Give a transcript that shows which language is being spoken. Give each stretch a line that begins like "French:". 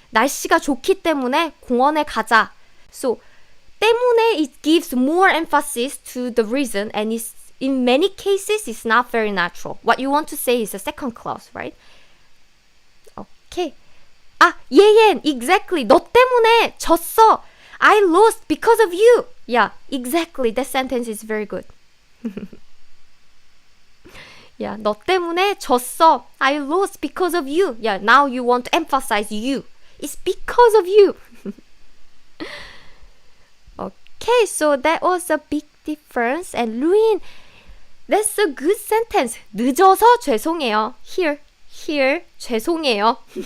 Korean: 날씨가 좋기 때문에 공원에 가자.
English: So 때문에, it gives more emphasis to the reason, and it's, in many cases it's not very natural. What you want to say is the second clause, right?
Korean: Okay. 예, exactly. 너 때문에 졌어.
English: I lost because of you. Yeah, exactly. That sentence is very good.
Korean: Yeah, 너 때문에 졌어.
English: I lost because of you. Yeah, now you want to emphasize you. It's because of you. Okay, so that was a big difference. And Luin, that's a good sentence.
Korean: 늦어서 죄송해요. Here, 죄송해요.